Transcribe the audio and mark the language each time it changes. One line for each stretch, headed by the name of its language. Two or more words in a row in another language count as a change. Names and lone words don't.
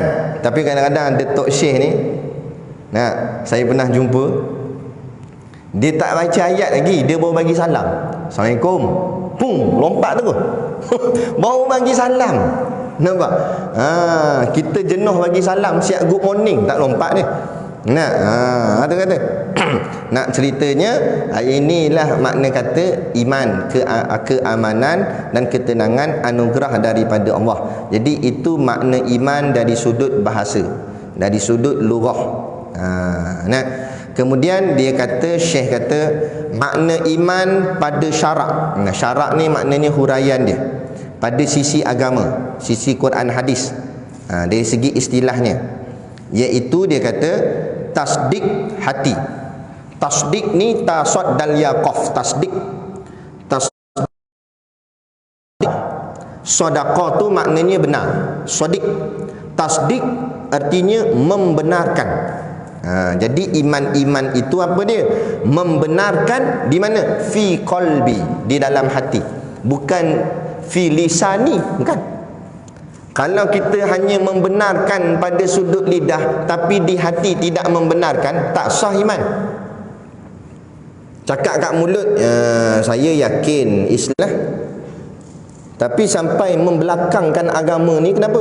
Malay: Tapi kadang-kadang ada tok syekh ni, saya pernah jumpa, dia tak baca ayat lagi, dia baru bagi salam. Assalamualaikum. Pum, lompat tu. Baru bagi salam. Nampak? Kita jenuh bagi salam, siap
English: good morning,
Malay: tak lompat dia. Ada kata. Nak ceritanya, inilah makna kata iman, keamanan dan ketenangan anugerah daripada Allah. Jadi itu makna iman dari sudut bahasa, dari sudut lughah. Kemudian dia kata, Syekh kata, makna iman pada syarak. Syarak ni maknanya huraian dia pada sisi agama, sisi Quran hadis. Dari segi istilahnya, iaitu dia kata tasdik hati. Tasdik ni
Arabic: تا صاد دال يا قاف,
Malay: tasdik. Sedekah tu maknanya benar. Sodik. Tasdik artinya membenarkan. Jadi iman-iman itu apa dia? Membenarkan di mana?
Arabic: في قلبي,
Malay: di dalam hati. Bukan
Arabic: في لساني,
Malay: bukan. Kalau kita hanya membenarkan pada sudut lidah tapi di hati tidak membenarkan, tak sah iman. Cakap kat mulut, saya yakin Islam, tapi sampai membelakangkan agama ni kenapa?